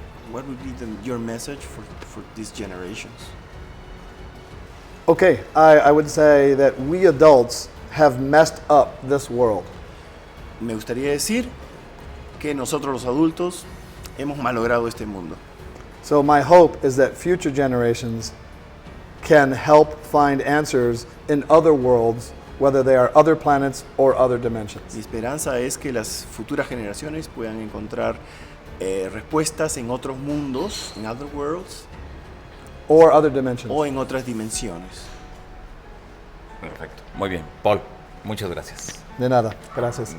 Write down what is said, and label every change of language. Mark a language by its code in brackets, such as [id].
[en] What would be your message for these generations? Okay, I would say that we adults have messed up this world. [es] Me gustaría decir que nosotros los adultos hemos malogrado este mundo. [en] So my hope is that future generations can help find answers in other worlds whether they are other planets or other dimensions. [es] Mi esperanza es que las futuras generaciones puedan encontrar respuestas en otros mundos, en [en] other worlds, Or other dimensions. [es] o en otras dimensiones. Perfecto. Muy bien. Paul, muchas gracias. De nada. Gracias.